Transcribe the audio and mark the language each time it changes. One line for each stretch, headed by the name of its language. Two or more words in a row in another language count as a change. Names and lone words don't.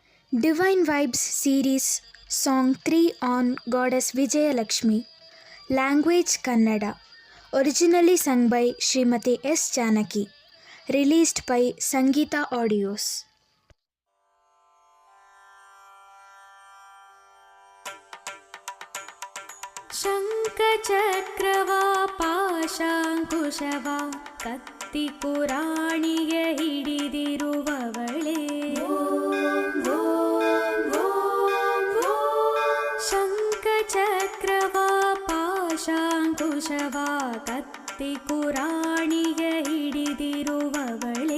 English: Divine Vibes series Song 3 on Goddess Vijayalakshmi. Language Kannada. Originally sung by Srimati S. Janaki. Released by Sangeeta Audios.
Kannada: ಶಂಖಚಕ್ರವಾ ಪಾಶಾಂಕುಶವಾ ಕತ್ತಿ ಪುರಾಣಿಗೆ ಹಿಡಿದಿರುವವಳೇ ಶಂಖಚಕ್ರವಾ ಪಾಶಾಂಕುಶವಾ ಕತ್ತಿ ಪುರಾಣಿಗೆ ಹಿಡಿದಿರುವವಳೇ